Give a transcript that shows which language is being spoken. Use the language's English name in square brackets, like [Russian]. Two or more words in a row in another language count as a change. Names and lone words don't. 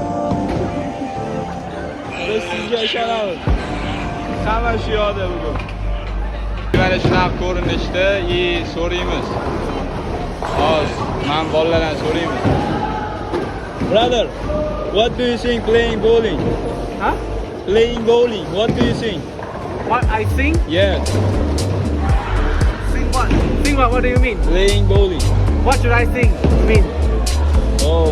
[Uzbek] Biz sizga ishonamiz. Hamma shu yoqda bugun. Mana shunaqa ko'rinishda so'raymiz. Hozir men bolalardan so'raymiz. [English] Brother, what do you think playing bowling? Huh? Playing bowling, what do you think? What I think? Yes, Think what? Think what? What do you mean? playing bowling. What should I think? Mean? Oh.